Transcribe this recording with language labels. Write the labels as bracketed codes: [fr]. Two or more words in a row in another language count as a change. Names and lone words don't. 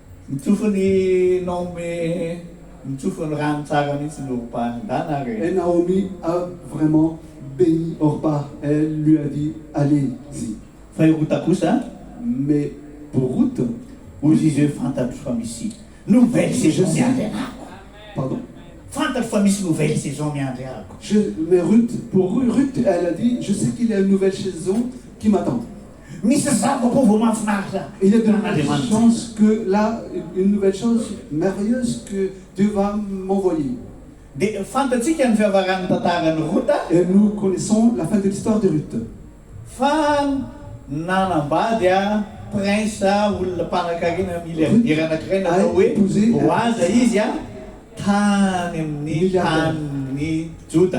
[mg] Mitsofony nome mitsofony rano tsara mihitsy ny Orpa re. [fr] Et Naomi a vraiment béni Orpa. Elle lui a dit, allez-y. [mg] Fa i Rota kosa, [fr] Mais pour Ruth, [mg] ozy izy hoe fantatro fa misy [fr] nouvelle saison [mg] miandry anako. pardon, Fantatro fa misy [fr] nouvelle saison [mg] miandry anako. [fr] mais pour Ruth, elle a dit, je sais qu'il y a une nouvelle saison qui m'attend. [mg] Misy zava-baovao mahafinaritra. [fr] Il y a de grandes chances que là, une nouvelle chose merveilleuse que Dieu va m'envoyer. [mg] Dia fantatsika ny fiavaran'ny tantaran'ny Rota [fr] Et nous connaissons la fin de l'histoire de Ruth. [mg] fa nanambady prince olona mpanan-karena milliardaire anankiray natao hoe Boaza izy tany amin'ny tanin'ny Joda.